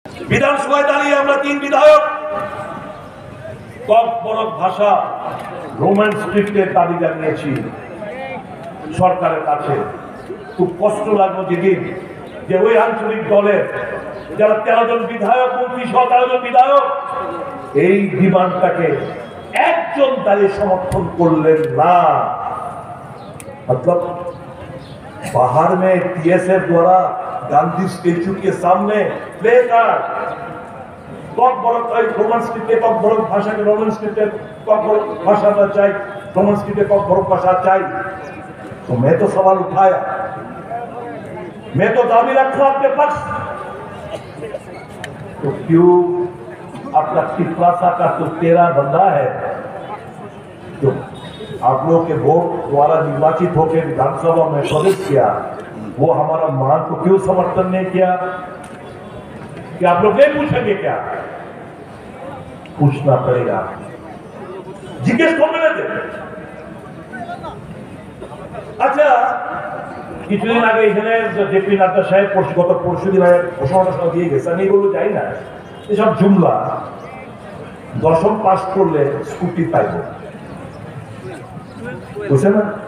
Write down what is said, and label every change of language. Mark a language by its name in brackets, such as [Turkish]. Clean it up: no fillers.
[Bangla] বিধানসভায় দাঁড়িয়ে আমরা 3 বিধায়ক বড় ভাষা রোমান স্ক্রিপ্টের দাবি জানিয়েছি সরকারের কাছে। খুব কষ্ট লাগলো যেদিন যে ওই আঞ্চলিক দলের যারা 13 জন বিধায়ক, মন্ত্রী সহ 13 জন বিধায়ক এই ডিমান্ডটাকে একজন দাঁড়িয়ে সমর্থন করলেন না। [Hindi] मतलब बाहर में टीएसएफ द्वारा गांधी स्टेचू के सामने प्ले कार्ड रोमन स्क्रिप्टे बड़ भाषा के रोमन स्क्रिप्टे बड़ भाषा चाहिए, रोमन स्क्रिप्टे बड़ भाषा चाहिए। तो मैं तो सवाल उठाया, मैं तो दावी रखा आपके पास, तो क्यों आपका टिप्लासा का तो 13 बंदा है जो आप लोग के वोट द्वारा निर्वाचित होकर विधानसभा में प्रवेश किया, वो हमारा मांग को क्यों समर्थन नहीं किया? कि आप लोग नहीं पूछेंगे क्या? पूछना पड़ेगा, जिज्ञेस कर लेते। [Bangla] अच्छा, কিছুদিন আগে এখানে জেপি নাড্ডা সাহেব গত পরশুদিন আগে ঘোষণা দিয়ে গেছেন, এইগুলো যাই না, এসব জুমলা। 10ম পাস করলে স্কুটি পাইব, বুঝছে না?